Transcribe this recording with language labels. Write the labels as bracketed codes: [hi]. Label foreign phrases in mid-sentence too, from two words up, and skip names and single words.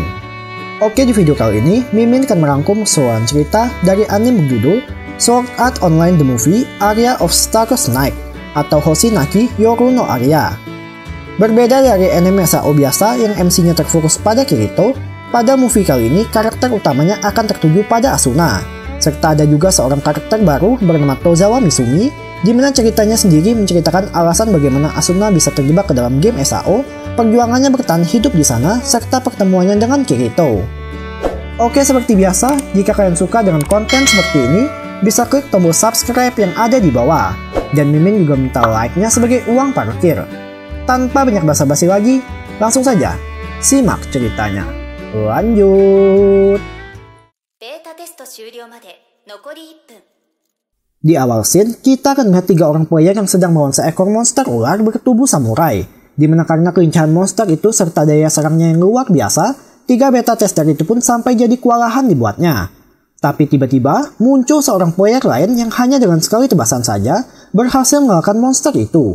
[id] Oke, di video kali ini Mimin akan merangkum keseluruhan cerita dari anime berjudul Sword Art Online The Movie Aria of Stardust Night atau Hoshinaki Yoru no Aria. Berbeda dari anime SAO biasa yang MC-nya terfokus pada Kirito, pada movie kali ini karakter utamanya akan tertuju pada Asuna, serta ada juga seorang karakter baru bernama Tozawa Misumi, di mana ceritanya sendiri menceritakan alasan bagaimana Asuna bisa terjebak ke dalam game SAO, perjuangannya bertahan hidup di sana, serta pertemuannya dengan Kirito. Oke, seperti biasa, jika kalian suka dengan konten seperti ini, bisa klik tombol subscribe yang ada di bawah. Dan Mimin juga minta like-nya sebagai uang parkir. Tanpa banyak basa-basi lagi, langsung saja simak ceritanya. Lanjut! [en] Beta test [ja] 終了まで残り1分. [id] Di awal scene, kita akan melihat 3 orang player yang sedang melawan seekor monster ular bertubuh samurai. Dimana karena kelincahan monster itu serta daya serangnya yang luar biasa, 3 beta tester itu pun sampai jadi kewalahan dibuatnya. Tapi tiba-tiba, muncul seorang player lain yang hanya dengan sekali tebasan saja berhasil mengalahkan monster itu.